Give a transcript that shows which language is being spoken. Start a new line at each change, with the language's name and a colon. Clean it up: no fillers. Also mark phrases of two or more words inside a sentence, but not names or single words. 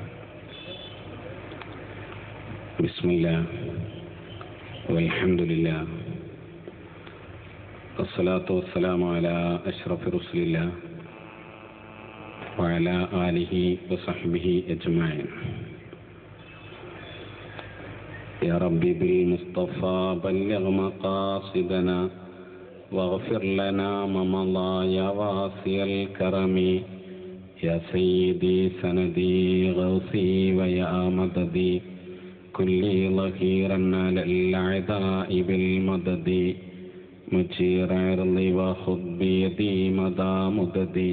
Arabic: بسم الله والحمد لله والصلاة والسلام على أشرف رسول الله وعلى آله وصحبه أجمعين. يا ربي بالمصطفى بلغ مقاصدنا واغفر لنا ما مضى يا واسع الكرم يا سيدي سندي غوثي ويا مددي كل ظهيرا على الأعداء بالمدد مجير عرضي وخذ بيدي مدى مددي